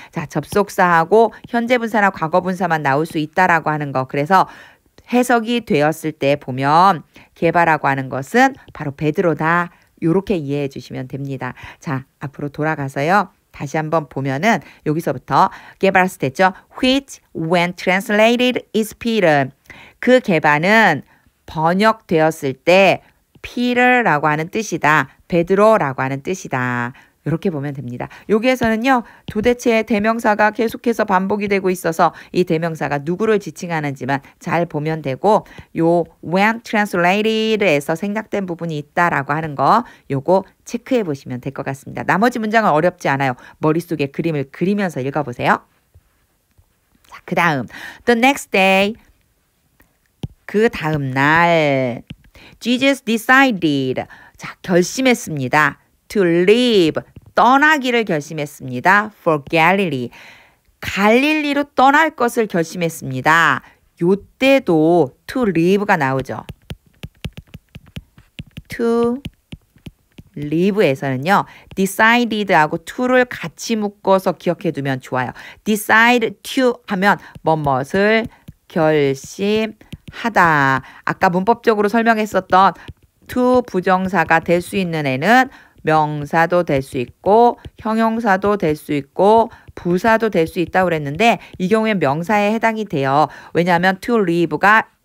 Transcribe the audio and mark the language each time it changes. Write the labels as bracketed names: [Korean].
[Korean] 자, 접속사하고 현재분사나 과거분사만 나올 수 있다라고 하는 거. 그래서 해석이 되었을 때 보면 게바라고 하는 것은 바로 베드로다. 이렇게 이해해 주시면 됩니다. 자, 앞으로 돌아가서요. 다시 한번 보면은 여기서부터 게바라스 됐죠? [English] Which when translated is Peter. [Korean] 그 게바는 번역되었을 때 Peter라고 하는 뜻이다. 베드로라고 하는 뜻이다. 이렇게 보면 됩니다. 여기에서는요. 도대체 대명사가 계속해서 반복이 되고 있어서 이 대명사가 누구를 지칭하는지만 잘 보면 되고 요 [English] when translated [Korean] 에서 생략된 부분이 있다라고 하는 거 요거 체크해 보시면 될 것 같습니다. 나머지 문장은 어렵지 않아요. 머릿속에 그림을 그리면서 읽어보세요. 자, 그 다음 [English] The next day [Korean] 그 다음 날 [English] Jesus decided [Korean] 자 결심했습니다. [English] To leave, [Korean] 떠나기를 결심했습니다. [English] For Galilee, [Korean] 갈릴리로 떠날 것을 결심했습니다. 요때도 to leave가 나오죠. to leave에서는요. decided하고 to를 같이 묶어서 기억해 두면 좋아요. decide to 하면 뭐뭇을 결심하다. 아까 문법적으로 설명했었던 to 부정사가 될 수 있는 애는 명사도 될 수 있고 형용사도 될 수 있고 부사도 될 수 있다고 그랬는데 이 경우엔 명사에 해당이 돼요. 왜냐하면 to leave가